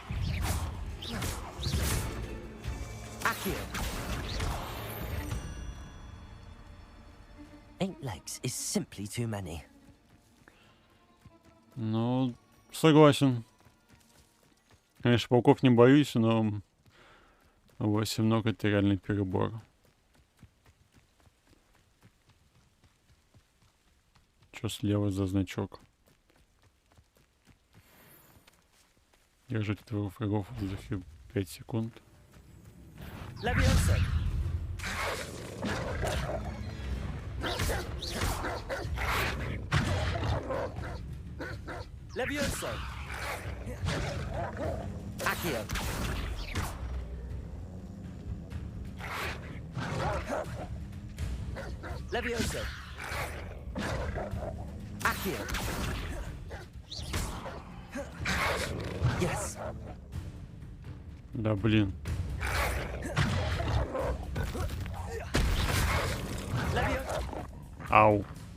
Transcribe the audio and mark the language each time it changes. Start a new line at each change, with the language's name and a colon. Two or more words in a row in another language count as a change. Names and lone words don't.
Russian: Accio.
English: 8 legs is simply too many.
Russian: Ну, согласен. Конечно, пауков не боюсь, но 8 ног — это реальный перебор. Что слева за значок? Держать твоих врагов в воздухе 5 секунд. Levioso. Levioso. Accio. Levioso. Accio. Yes. Да, блин. Ау.